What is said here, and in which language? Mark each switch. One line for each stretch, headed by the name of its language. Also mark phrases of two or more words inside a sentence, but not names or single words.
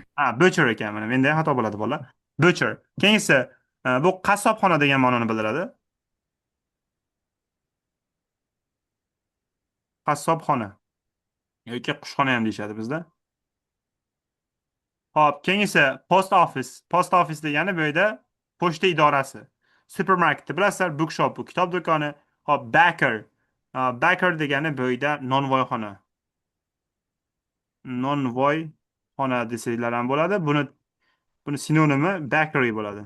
Uzbek: Butcher ekan mana. Menda ham xato bo'ladi bola. Butcher. Keyingisi bu qassobxona degan ma'noni bildiradi. Qassobxona yoki qushxona ham deyishadi bizda. Hop, keyingisi
English: post office. Post office
Uzbek: degani bu yerda pochta idorasi. Supermarket bilasizlar, bookshop bu kitob do'koni. Hop, baker. Baker degani bu yerda nonvoyxona. Nonvoyxona desanglar ham bo'ladi. Buni sinonimi bakery bo'ladi.